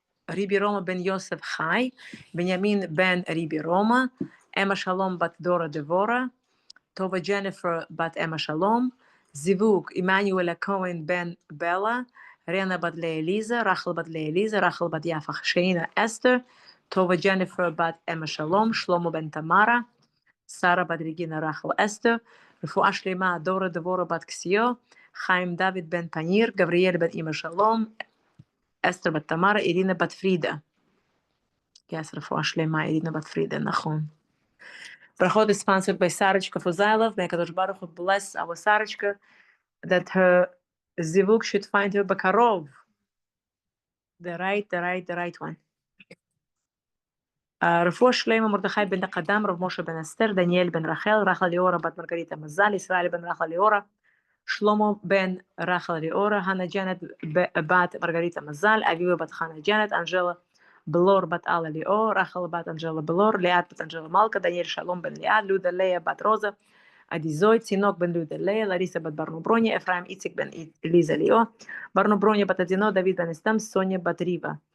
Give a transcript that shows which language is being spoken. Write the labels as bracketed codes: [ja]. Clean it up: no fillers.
[he] ריבי רומא בן יוסף חי, בנימין בן ריבי רומא, אמה שלום בת דורה דבורה, טובה ג'ניפר בת אמה שלום, זיווג עמנואל הכהן בן בלה, רנה בת לאליזה, רחל בת לאליזה, רחל בת יפה שינה אסתר, טובה ג'ניפר בת אמה שלום, שלמה בן תמרה, שרה בת רגינה רחל אסתר, רפואה שלמה דורה דבורה בת קסיו, חיים דוד בן פניר, גבריאל בן אמא שלום, אסתר בת תמרה, אירינה בת פרידה. [en] Yes, [he] רפואה שלמה, אירינה בת פרידה, נכון. [en] Brachot is sponsored by Sarachka Fuzailov. May Kadosh Baruch Hu bless our Sarachka that her zivug should find her bakarov. The right one. [he] רפואה שלמה מרדכי בן קדם, רב משה בן אסתר, דניאל בן רחל, רחל ליאורה בת מרגריטה מזל, ישראל בן רחל ליאורה, שלמה בן רחל ליאורה, הנה ג'נט בת מרגריטה מזל, אביבה בת חנה ג'נט, אנג'לה בלור בת אלה ליאור, רחל בת אנג'לה בלור, ליאת בת אנג'לה מלכה, דניאל שלום בן ליאת, לודה לאה בת רוזה, עדי זוי, צינוק בן לודה לאה, לריסה בת ברנו ברוניה, אפרים איציק בן אליזה ליאו, ברנו ברוניה בת עדינו, דוד בן אסתם, סוניה בת ריבה.